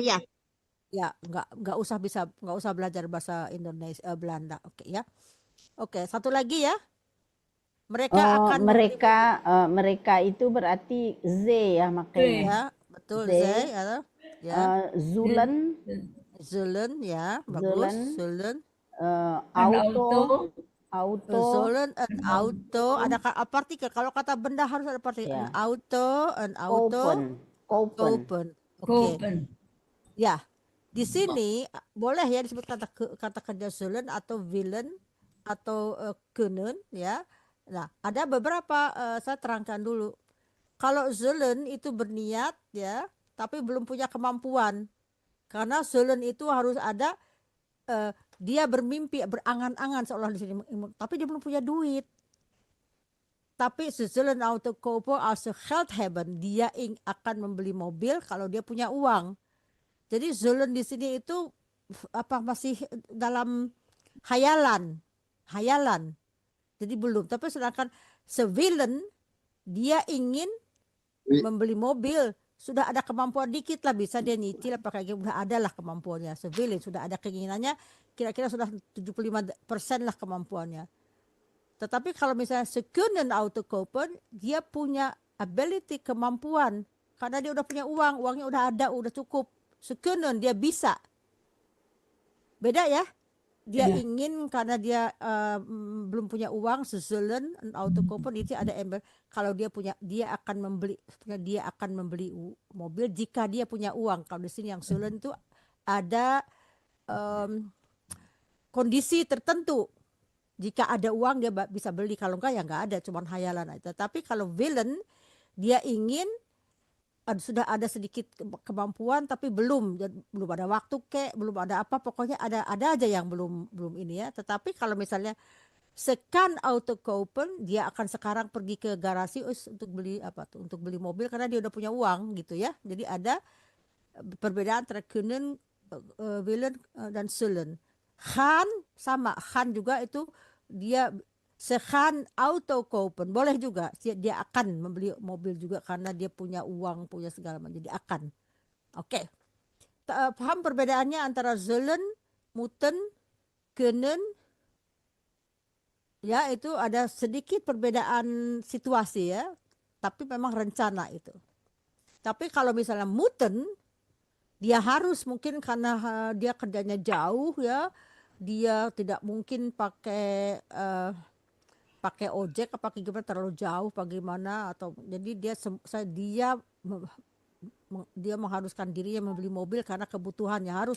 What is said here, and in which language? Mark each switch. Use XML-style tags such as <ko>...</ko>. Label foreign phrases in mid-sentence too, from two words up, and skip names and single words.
<id>Ya nggak usah belajar bahasa Indonesia Belanda. Oke ya. Oke, satu lagi ya. Mereka akan mereka itu berarti Z ya makanya. ya, betul Z ya. Zullen ya, bagus.</id> <nl>Zullen. Auto. Zullen, auto.</nl> <id>Ada partikel. Kalau kata benda harus ada partikel. Ya.</id> <nl>Auto. Kopen.</nl> <id>Oke. Ya. Di sini boleh ya disebut kata kerja Zullen atau Willen atau können ya. Nah, ada beberapa saya terangkan dulu. Kalau Zullen itu berniat ya, tapi belum punya kemampuan. Karena Zullen itu harus ada dia bermimpi, berangan-angan seolah di sini, tapi dia belum punya duit.</id> <nl>Tapi Zullen auto kopen als geld hebben,</nl> <id>dia akan membeli mobil kalau dia punya uang. Jadi Zullen di sini itu masih dalam hayalan. Jadi belum. Tapi sedangkan Willen dia ingin membeli mobil, sudah ada kemampuan dikit lah, bisa dia nyicil apa kayak gitu, udah ada lah kemampuannya. Willen sudah ada keinginannya, kira-kira sudah 75% lah kemampuannya. Tetapi kalau misalnya</id> <nl>kunnen auto kopen,</nl> <id>dia punya ability, kemampuan, karena dia udah punya uangnya udah ada, udah cukup. Kunnen dia bisa. Beda ya. Dia ingin karena dia belum punya uang,</id> <nl>Zullen auto kopen</nl> <id>itu ada embel. Kalau dia punya, dia akan membeli mobil jika dia punya uang. Kalau di sini yang Zullen itu ada kondisi tertentu. Jika ada uang dia bisa beli, kalau enggak ya enggak ada, cuma hayalan aja. Tapi kalau Willen dia ingin sudah ada sedikit kemampuan tapi belum ada waktu belum ada apa, pokoknya ada aja yang belum ini ya. Tetapi kalau misalnya</id> <nl>sekan auto kopen,</nl> <id>dia akan sekarang pergi ke garasi untuk beli untuk beli mobil karena dia udah punya uang gitu ya. Jadi ada perbedaan antara kunnen, willen dan zullen. Gaan sama, gaan juga itu dia</id> <nl>sekan auto kopen,</nl> <id>boleh juga dia akan membeli mobil juga karena dia punya uang, punya segala macam, jadi akan. Oke. Paham perbedaannya antara zullen, moeten, kunnen? Ya, itu ada sedikit perbedaan situasi ya, tapi memang rencana itu. Tapi kalau misalnya moeten, dia harus mungkin karena dia kerjanya jauh ya, dia tidak mungkin pakai ojek apa gimana, terlalu jauh bagaimana, atau jadi dia mengharuskan dirinya membeli mobil karena kebutuhannya harus.</id>